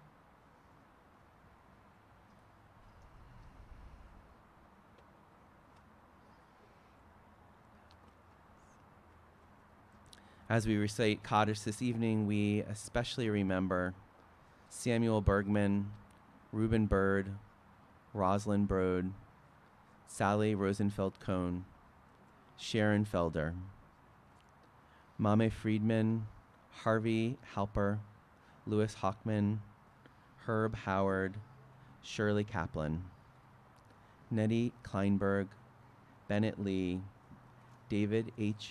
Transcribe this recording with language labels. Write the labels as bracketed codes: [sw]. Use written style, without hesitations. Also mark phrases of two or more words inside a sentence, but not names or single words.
[en] As we recite Kaddish this evening, we especially remember Samuel Bergman, Reuben Bird, Rosalind Brode, Sally Rosenfeld-Cohn, Sharon Felder, Mame Friedman, Harvey Halper, Louis Hockman, Herb Howard, Shirley Kaplan, Nettie Kleinberg, Bennett Lee, David H.